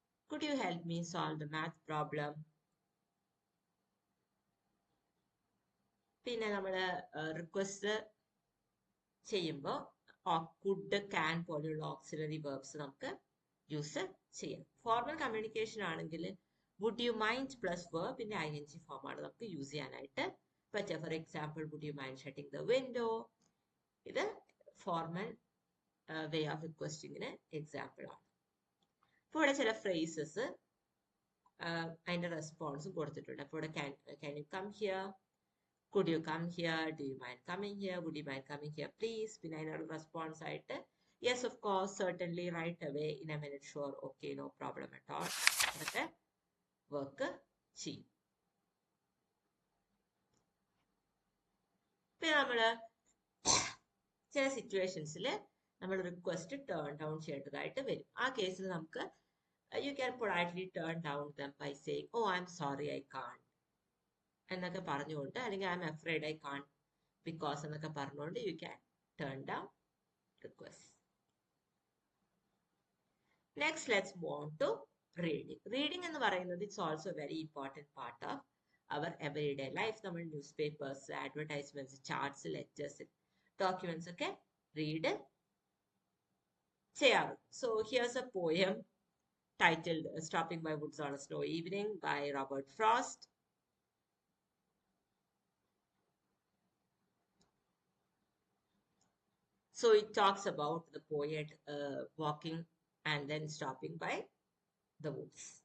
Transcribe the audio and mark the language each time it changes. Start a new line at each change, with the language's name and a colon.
English: Could you help me solve the math problem?
Malayalam: പിന്നെ നമ്മൾ request ചെയ്യുമ്പോൾ കുഡ് ക്യാൻ പോലെയുള്ള ഓക്സിലറി വേർബ്സ് നമുക്ക് യൂസ് ചെയ്യാം. ഫോർമൽ കമ്മ്യൂണിക്കേഷൻ ആണെങ്കിൽ would you mind plus verb പിന്നെ ING ഫോമാണ് നമുക്ക് യൂസ് ചെയ്യാനായിട്ട് പറ്റുക.
English: For example, would you mind shutting the window. ഇത് formal way of റിക്വസ്റ്റിങ്ങിന് example ആണ്.
Malayalam: ഇപ്പോൾ ഇവിടെ ചില ഫ്രേസസ് അതിന്റെ റെസ്പോൺസും കൊടുത്തിട്ടുണ്ട്.
English: അപ്പോൾ ഇവിടെ can you come here, could you come here, do you mind coming here, would you mind coming here please. പിന്നെ അതിനോട് response ആയിട്ട് yes of course, certainly, right away, in a minute, sure, okay, no problem at all
Malayalam: അതൊക്കെ work ചെയ്യും. പിന്നെ നമ്മൾ ചില സിറ്റുവേഷൻസിൽ നമ്മൾ request turn down ചെയ്യേണ്ടതായിട്ട് വരും. ആ കേസിൽ നമുക്ക്
English: you can politely turn down them by saying, oh, I'm sorry, I can't എന്നൊക്കെ പറഞ്ഞുകൊണ്ട്, അല്ലെങ്കിൽ I'm afraid I can't because എന്നൊക്കെ പറഞ്ഞുകൊണ്ട് you can turn down requests. Next, let's move on to reading. Reading
Malayalam: എന്ന് പറയുന്നത്
English: it's also a very important part of our everyday life.
Malayalam: നമ്മൾ ന്യൂസ്പേപ്പേഴ്സ്, advertisements, charts, letters, documents ഒക്കെ read ചെയ്യാറുണ്ട്.
English: So here's a poem titled Stopping by Woods on a Snow Evening by Robert Frost. So it talks about the poet walking and then stopping by the woods.